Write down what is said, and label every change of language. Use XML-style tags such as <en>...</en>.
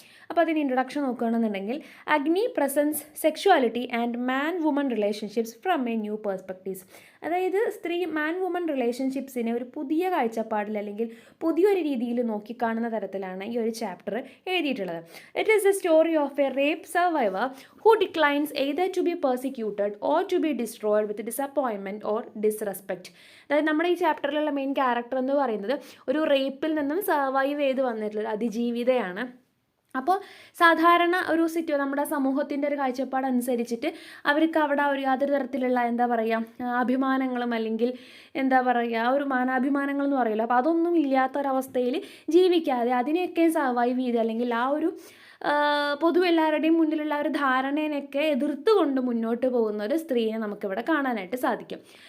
<ml>അപ്പോൾ അതിന് ഇൻട്രൊഡക്ഷൻ നോക്കുകയാണെന്നുണ്ടെങ്കിൽ</ml> <en>Agni presence sexuality and man woman relationships from a new perspectives.</en> <ml>അതായത് സ്ത്രീ മാൻ വുമൺ റിലേഷൻഷിപ്സിനെ ഒരു പുതിയ കാഴ്ചപ്പാടിൽ അല്ലെങ്കിൽ പുതിയൊരു രീതിയിൽ നോക്കിക്കാണുന്ന തരത്തിലാണ് ഈ ഒരു ചാപ്റ്റർ എഴുതിയിട്ടുള്ളത്. It is A story of A rape survivor</ml> <en>who declines either to be persecuted or to be destroyed with disappointment or disrespect.</en> <ml>അതായത് നമ്മുടെ ഈ ചാപ്റ്ററിലുള്ള മെയിൻ ക്യാരക്ടർ എന്ന് പറയുന്നത് ഒരു റേപ്പിൽ നിന്നും സർവൈവ് ചെയ്ത് വന്നിട്ടുള്ള അതിജീവിതയാണ്. അപ്പോൾ സാധാരണ ഒരു നമ്മുടെ സമൂഹത്തിൻ്റെ ഒരു കാഴ്ചപ്പാട് അനുസരിച്ചിട്ട് അവർക്ക് അവിടെ ഒരു യാതൊരു തരത്തിലുള്ള അഭിമാനങ്ങളും അല്ലെങ്കിൽ ഒരു മാനാഭിമാനങ്ങൾ എന്ന് പറയുമല്ലോ, അപ്പോൾ അതൊന്നും ഇല്ലാത്തൊരവസ്ഥയിൽ ജീവിക്കാതെ അതിനെയൊക്കെ സർവൈവ് ചെയ്ത് അല്ലെങ്കിൽ പൊതുവെ എല്ലാവരുടെയും മുന്നിലുള്ള ഒരു ധാരണേനൊക്കെ എതിർത്തുകൊണ്ട് മുന്നോട്ട് പോകുന്ന ഒരു സ്ത്രീയെ നമുക്കിവിടെ കാണാനായിട്ട് സാധിക്കും.</ml>